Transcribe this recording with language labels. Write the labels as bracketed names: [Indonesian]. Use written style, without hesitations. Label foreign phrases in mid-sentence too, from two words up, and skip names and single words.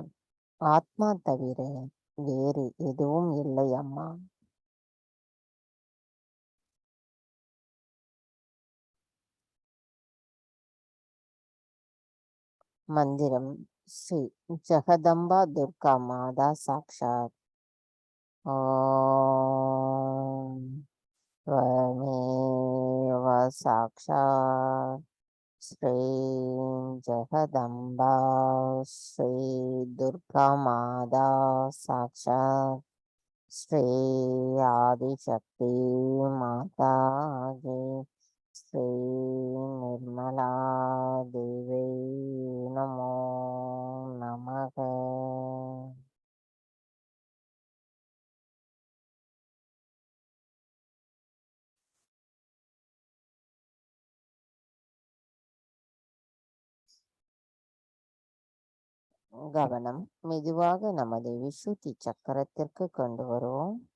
[Tamil] ஆத்மா தவிர வேறு எதுவும் இல்லை அம்மா. மந்திரம் ஸ்ரீ ஜெகதம்பா துர்கா மாதா சாக்ஷாத். [Sanskrit] ஓம் त्वमेव साक्षात् श्रीं जगदम्बा श्री दुर्गा माता साक्षात् श्री आदिशक्ति माता की श्री निर्मला देवी नमो नमः. [Tamil] கவனம் மெதுவாக நமது விசுத்தி சக்கரத்திற்கு கொண்டு வருவோம்.